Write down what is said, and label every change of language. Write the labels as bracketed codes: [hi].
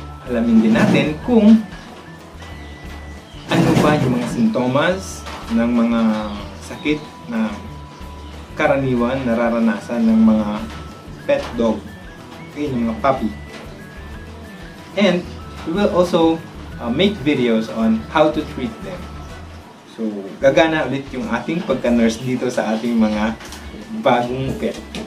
[tl] Alamin din natin kung ano ba yung mga sintomas ng mga sakit na karaniwan nararanasan ng mga pet dog. Okay, ng mga puppy. [en] And we will also make videos on how to treat them. [tl] So, gagana ulit yung ating pagka-nurse dito sa ating mga bagong pet.